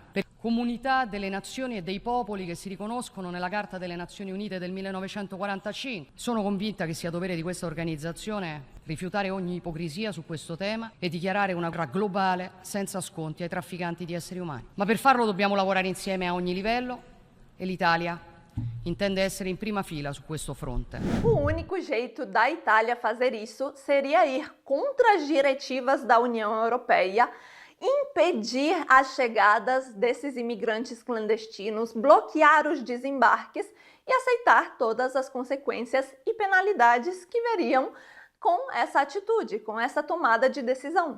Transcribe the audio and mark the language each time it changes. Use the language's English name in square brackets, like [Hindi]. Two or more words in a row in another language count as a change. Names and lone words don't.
[Italian] Per comunità delle nazioni e dei popoli che si riconoscono nella Carta delle Nazioni Unite del 1945. Sono convinta che sia dovere di questa organizzazione rifiutare ogni ipocrisia su questo tema e dichiarare una guerra globale senza sconti ai trafficanti di esseri umani. Ma per farlo dobbiamo lavorare insieme a ogni livello e l'Italia intende essere in prima fila su questo fronte. [Portuguese] O único jeito da Itália fazer isso seria ir contra as diretivas da União Europeia impedir as chegadas desses imigrantes clandestinos, bloquear os desembarques e aceitar todas as consequências e penalidades que veriam com essa atitude, com essa tomada de decisão.